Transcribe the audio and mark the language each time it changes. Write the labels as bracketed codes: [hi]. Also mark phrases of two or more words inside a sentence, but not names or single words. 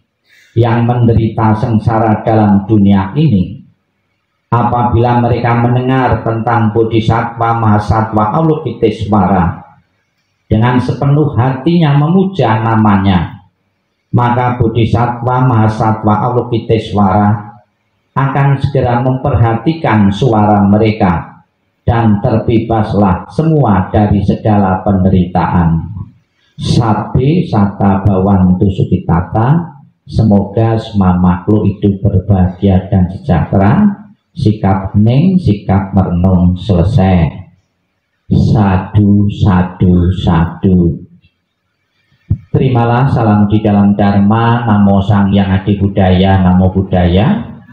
[id] yang menderita sengsara dalam dunia ini, apabila mereka mendengar tentang Bodhisattva Mahasattva Avalokitesvara dengan sepenuh hatinya memuja namanya, maka Bodhisattva Mahasattva Avalokitesvara akan segera memperhatikan suara mereka dan terbebaslah semua dari segala penderitaan. [pi] Sabbe sata bhavantu sukhitata, [id] semoga semua makhluk hidup berbahagia dan sejahtera. Sikap hening, sikap merenung selesai. [pi] Sadu, sadu, sadu. [id] Terimalah salam di dalam Dharma. [pi] Namo [kaw] Sang Hyang Adi [pi] Budaya, Namo Buddhaya.